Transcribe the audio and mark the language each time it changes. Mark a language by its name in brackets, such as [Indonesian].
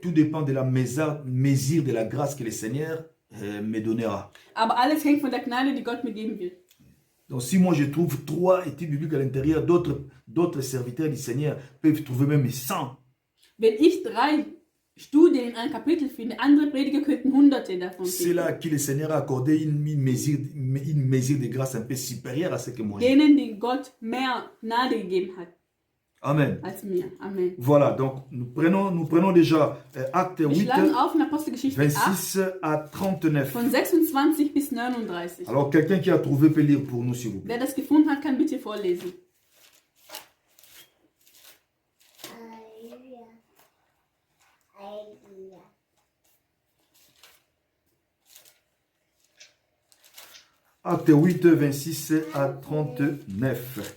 [French] Tout dépend de la mesure de la grâce que le Seigneur me donnera. [German] Aber alles hängt von der Gnade, die Gott mir geben will. [French] Donc si moi je trouve 3 études bibliques à l'intérieur, d'autres serviteurs du Seigneur peuvent trouver même 100. [German] Wenn ich 3 Studien in einem Kapitel finde, andere Prediger könnten Hunderte davon [French] C'est [German] finden. [French] là que le Seigneur a accordé une mesure de grâce un peu supérieure à ce que moi j'ai. [German] Denen, die Gott mehr Gnade gegeben hat Amen. als mir. Amen. [French] Voilà, donc nous prenons déjà Acte [German] Wir [French] 8, [German] schlagen auf in Apostelgeschichte 8 [French] 26 à 39. [German] von 26 bis 39. [French] Alors quelqu'un qui a trouvé peut lire pour nous s'il vous plaît. [German] Wer das gefunden hat, kann bitte vorlesen. [French] Acte 8, 26 à 39.